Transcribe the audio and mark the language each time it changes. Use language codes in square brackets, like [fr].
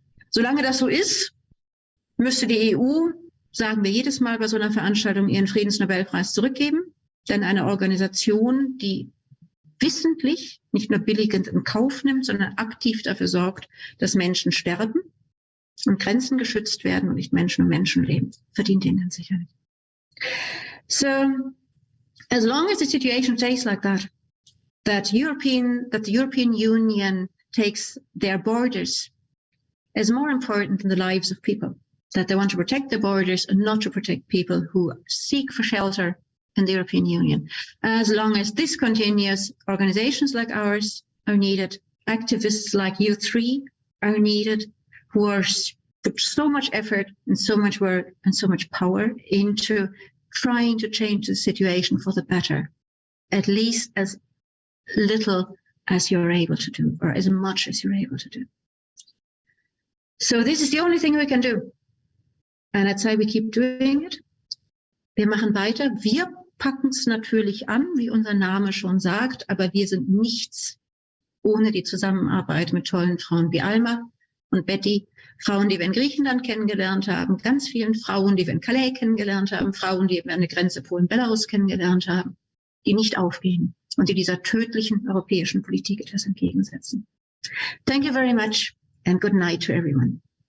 [de] Solange das so ist, müsste die EU, sagen wir jedes Mal bei so einer Veranstaltung, ihren Friedensnobelpreis zurückgeben. Denn eine Organisation, die wissentlich, nicht nur billigend in Kauf nimmt, sondern aktiv dafür sorgt, dass Menschen sterben und Grenzen geschützt werden und nicht Menschen und Menschenleben, verdient den ganz sicher nicht. [en] So, as long as the situation stays like that, that the European Union takes their borders as more important than the lives of people, that they want to protect their borders and not to protect people who seek for shelter in the European Union. As long as this continues, organizations like ours are needed, activists like you three are needed, who are put so much effort and so much work and so much power into trying to change the situation for the better, at least as little as you're able to do, or as much as you're able to do. So this is the only thing we can do. And I'd say we keep doing it. [de] Wir machen weiter. Wir packen es natürlich an, wie unser Name schon sagt, aber wir sind nichts ohne die Zusammenarbeit mit tollen Frauen wie Alma und Betty, Frauen, die wir in Griechenland kennengelernt haben, ganz vielen Frauen, die wir in Calais kennengelernt haben, Frauen, die wir an der Grenze Polen-Belarus kennengelernt haben, die nicht aufgeben und die dieser tödlichen europäischen Politik etwas entgegensetzen. [en] Thank you very much and good night to everyone.